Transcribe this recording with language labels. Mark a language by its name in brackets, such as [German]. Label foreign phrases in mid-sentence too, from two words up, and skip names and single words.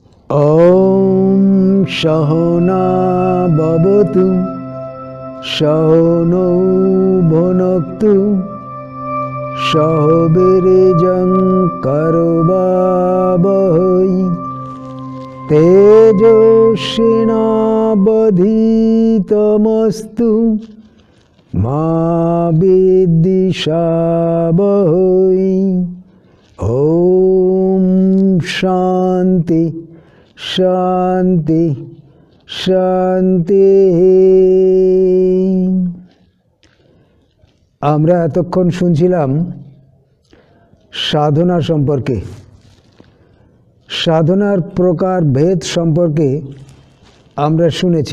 [Sanskrit] ॐ सहना भवतु सहनौ भुनक्तु सह वीर्यं करवावहै तेजस्विनावधीतमस्तु मा विद्विषावहै। ॐ शान्ति शान्ति শান্তি। [Bangla] আমরা এতক্ষণ শুনছিলাম সাধনা সম্পর্কে, সাধনার প্রকার ভেদ সম্পর্কে আমরা শুনেছি।